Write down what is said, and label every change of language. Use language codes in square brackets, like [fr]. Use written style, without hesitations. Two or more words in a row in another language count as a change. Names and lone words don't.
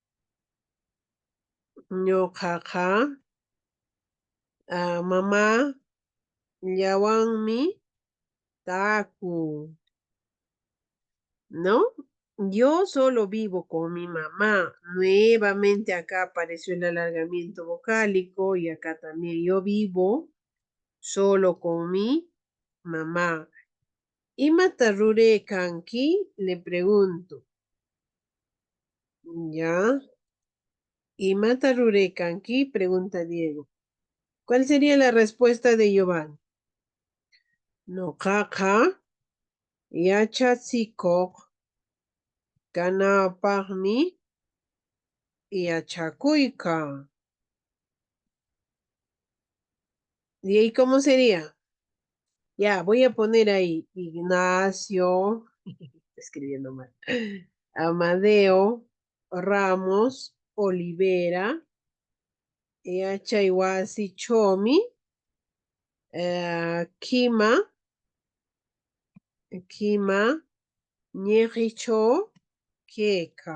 [qu] Ñoqaqa mamá llawanmi taku, ¿no? [es] Yo solo vivo con mi mamá. Nuevamente acá apareció el alargamiento vocálico y acá también yo vivo solo con mi mamá. [qu] ¿Y matarure kanki? [es] Le pregunto. [qu] ¿Ya? ¿Y matarure kanki? [es] Pregunta Diego. ¿Cuál sería la respuesta de Giovanni? No, caca. [qu] Yachatsikoq kanapaqmi yachakuyka. [es] ¿Y ahí cómo sería? Ya, voy a poner ahí Ignacio, escribiendo mal, Amadeo Ramos Olivera, Yachaiwasi Chomi, Kima, Ñejicho, Keka.